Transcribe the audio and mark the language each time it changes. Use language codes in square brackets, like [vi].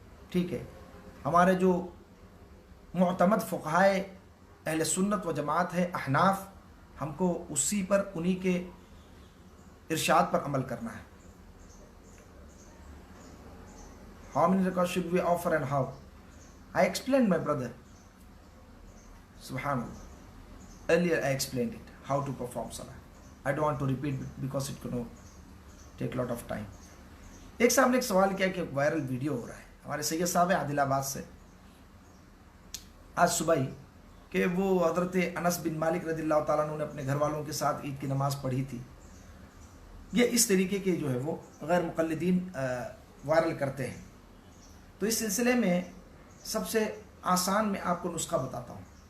[ur] ٹھیک ہے۔ ہمارے جو معتمد فقہائے اہل سنت و جماعت ہے احناف، ہم کو اسی پر انہی کے ارشاد پر عمل کرنا ہے۔ [en] How many records should we offer and how? I explained, my brother. Subhanallah. Earlier I explained it, how to perform salah. I don't want to repeat because it could take a lot of time. [ur] ایک صاحب نے ایک سوال کیا کہ viral video ہو رہا ہے، ہمارے سید صاحب ہیں عادل آباد سے، آج صبح ہی، کہ وہ حضرت انس بن مالک رضی اللہ تعالیٰ عنہ نے اپنے گھر والوں کے ساتھ عید کی نماز پڑھی تھی۔ یہ اس طریقے کے جو ہے وہ غیر مقلدین وائرل کرتے ہیں، تو اس سلسلے میں سب سے آسان میں آپ کو نسخہ بتاتا ہوں۔